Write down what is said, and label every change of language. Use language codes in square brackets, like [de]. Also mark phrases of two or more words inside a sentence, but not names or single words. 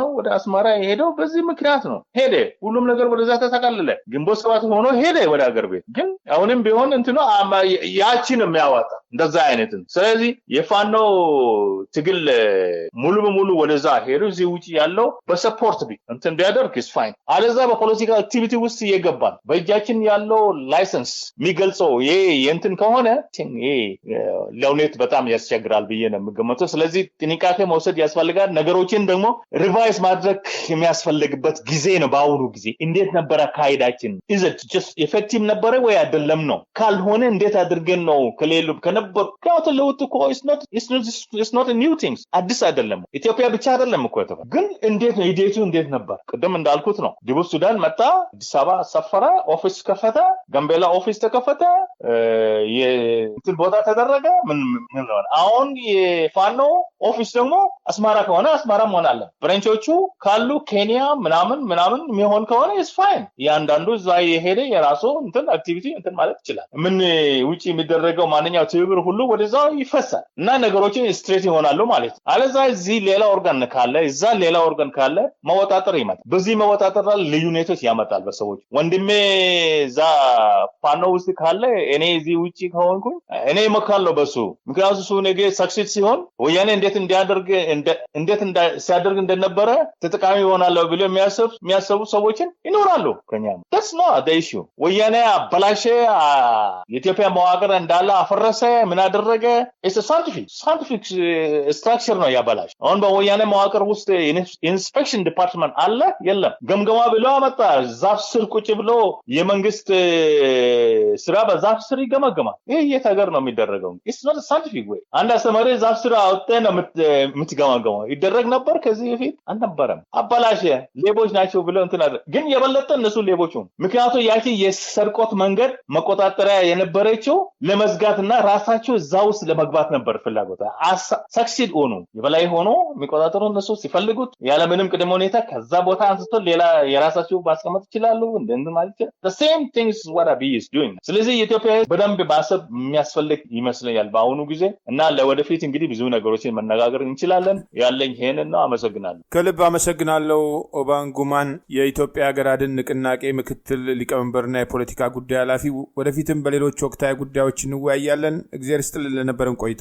[am] ወደ አስመራ ሄደው በዚህ ምክንያት ነው ሄደ ሁሉም ነገር ወደዛ ተጠቃለለ ግንቦት ሰባት ሆኖ ሄደ ወደ ሀገር ቤት ግን አሁንም ቢሆን እንትኑ ያቺን የሚያዋጣ እንደዛ አይነት ስለዚህ የፋኖ ትግል ሙሉ በሙሉ ወደዛ ሄዱ እዚህ ውጪ ያለው በሰፖርት እንትን ቢያደርግ [en] is fine [am] አለዛ በፖለቲካ አክቲቪቲ ውስጥ ይገባል በእጃችን ያለው ላይሰንስ የሚገልጸው ይሄ የእንትን ከሆነ ለውኔት በጣም ያስቸግራል ብዬ ነው የምገመተው ስለዚህ ጥንቃቄ መውሰድ ያስፈልጋል ነገሮችን ደግሞ ሪቫይዝ ማድረግ የሚያስፈልግበት ጊዜ ነው በአሁኑ ጊዜ እንዴት ነበር አካሄዳችን [en] is it just effective [am] ነበር ወይ አይደለም ነው ካልሆነ እንዴት አድርገን ነው ከሌሉ ከነበር ካውተለውት እኮ [en] it's not a new things [am] አዲስ አይደለም ኢትዮጵያ ብቻ አይደለም እኮ ግን እንዴት ነው ሂደቱ እንዴት ነበር ቀደም እንዳልኩት ነው ደቡብ ሱዳን መጣ አዲስ አበባ ሰፈራ ኦፊስ ከፈተ ጋምቤላ ኦፊስ ተከፈተ የእንትን ቦታ ተደረገ ምን ነው አሁን የፋኖ ኦፊስ ደግሞ አስመራ ከሆነ አስመራ መሆን አለ ብራንቾቹ ካሉ ኬንያ ምናምን የሚሆን ከሆነ [en] is fine [am] ያንዳንዱ እዛ የሄደ የራሱ እንትን አክቲቪቲ እንትን ማለት ይችላል ምን ውጪ የሚደረገው ማንኛው ትብብር ሁሉ ወደዛው ይፈሳል እና ነገሮችን ስትሬት ይሆናሉ ማለት አለዛ እዚህ ሌላ ኦርጋን ካለ እዛ ሌላ ኦርጋን ካለ መወጣጠር ይመጣል በዚህ መወጣጠር ልዩነቶች ያመጣል በሰዎች ወንድሜ እዛ ፋኖ ውስጥ ካለ እኔ እዚህ ውጪ ከሆንኩኝ እኔ መካለው በሱ ምክንያቱም እሱ ነገ ሰክሴስ ሲሆን ወያኔ እንዴት ሲያደርግ እንደነበረ ተጠቃሚ ይሆናል ብሎ የሚያስቡ ሰዎችን ይኖራሉ ከኛ [en] that's not the issue [am] ወያኔ አበላሸ የኢትዮጵያ መዋቅር እንዳለ አፈረሰ ምን አደረገ [en] it's a scientific structure [am] ነው ያበላሽ አሁን በወያኔ መዋቅር ውስጥ ኢንስፔክሽን ዲፓርትመንት አለ የለም ገምገማ ብሎ አመጣ ዛፍ ስር ቁጭ ብሎ የመንግስት ስራ በዛፍ ስር ይገመገማል ይሄ የታገር ነው የሚደረገው [en] it's not a scientific way [am] አንድ አስተማሪ ዛፍ ስር አውጥቶ ነው የምትገመገመው ይደረግ ነበር ከዚህ በፊት አልነበረም አበላሸ ሌቦች ናቸው ብሎ እንትን ግን የበለጠ እነሱ ሌቦቹ ምክንያቱም ያቺ የሰርቆት መንገድ መቆጣጠሪያ የነበረችው ለመዝጋትና ራስ ራሳቸው እዛው ውስጥ ለመግባት ነበር ፍላጎት ሰክሲድ ሆኑ የበላይ ሆኖ የሚቆጣጠሩ እነሱ ሲፈልጉት ያለ ምንም ቅድመ ሁኔታ ከዛ ቦታ አንስቶ ሌላ የራሳቸው ማስቀመጥ ይችላሉ እንደዚህ ማለት [en] the same things what Abiy is doing [am] ስለዚህ የኢትዮጵያ በደንብ ማሰብ የሚያስፈልግ ይመስለኛል በአሁኑ ጊዜ እና ለወደፊት እንግዲህ ብዙ ነገሮችን መነጋገር እንችላለን ያለኝ ይሄንን ነው አመሰግናለሁ ከልብ አመሰግናለሁ ኦባንግ ጉማን የኢትዮጵያ ሀገር አድን ንቅናቄ ምክትል ሊቀመንበርና የፖለቲካ ጉዳይ ኃላፊ ወደፊትም በሌሎች ወቅታዊ ጉዳዮች እንወያያለን እግዚአብሔር ይስጥልን ለነበረን ቆይታ